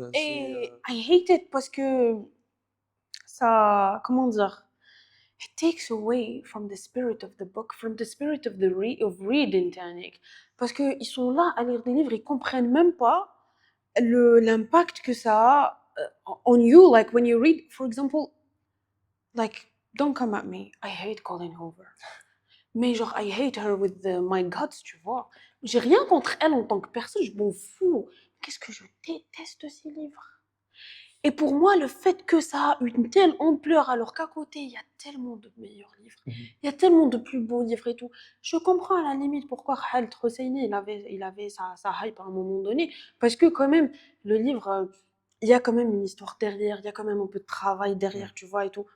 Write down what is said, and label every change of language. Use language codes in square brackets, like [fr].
[en] Et I hate it [fr] parce que ça, comment dire, [en] it takes away from the spirit of the book, from the spirit of of reading, Tanik. [fr] Parce que ils sont là à lire des livres, ils comprennent même pas l'impact que ça a [en] on you. Like when you read, for example, like don't come at me. I hate Colin Hoover. [fr] Mais genre, [en] I hate her with my guts, [fr] tu vois. J'ai rien contre elle en tant que personne, je m'en fous. Qu'est-ce que je déteste ces livres. Et pour moi, le fait que ça a une telle ampleur, alors qu'à côté, il y a tellement de meilleurs livres, il y a tellement de plus beaux livres et tout. Je comprends à la limite pourquoi Khaled Hosseini, il avait sa hype à un moment donné, parce que quand même, le livre, il y a quand même une histoire derrière, il y a quand même un peu de travail derrière, tu vois, et tout.